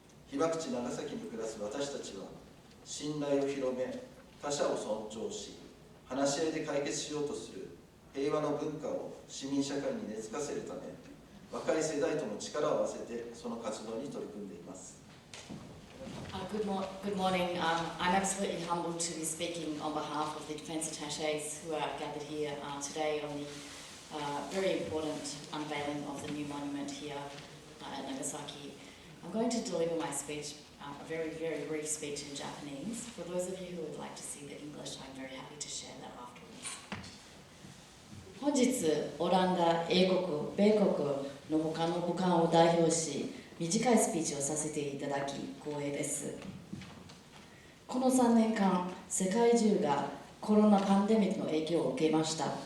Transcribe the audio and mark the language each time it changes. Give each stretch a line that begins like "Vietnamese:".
Japanese: 被爆地長崎に暮らす私たちは信頼を広め、他者を尊重し、話し合いで解決しようとする平和の文化を市民社会に根付かせるため、若い世代とも力を合わせてその活動に取り組んでいます。
English: Good morning. I'm absolutely humbled to be speaking on behalf of the defence attaches who are gathered here today on the very important unveiling of the new monument here at Nagasaki. I'm going to deliver my speech, a very, very brief speech in Japanese. For those of you who would like to see the English, I'm very happy to share that afterwards.
Japanese: 本日、オランダ、英国、米国の他の武官を代表し、短いスピーチをさせていただき光栄です。この3年間、世界中がコロナパンデミックの影響を受けました。